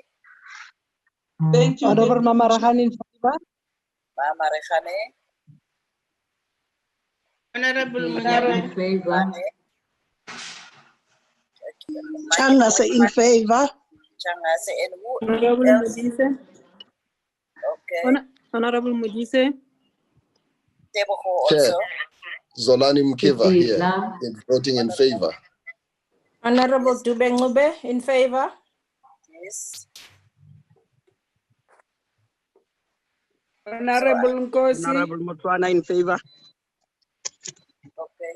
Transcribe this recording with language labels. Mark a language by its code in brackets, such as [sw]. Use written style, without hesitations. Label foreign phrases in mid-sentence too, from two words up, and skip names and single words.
[en] Thank you. Honorable Mama Rahane in favor. Mama Rahane. Honorable in favor. Changase in favor. Changase and who Honorable else? Modise. Okay. Honorable Modise. Teboho Chair, also. Zolani Mkiva here, voting in favor. Honorable Dubengube in favor. Yes. Honorable Nkosi. Honorable Motwana in favor. Okay.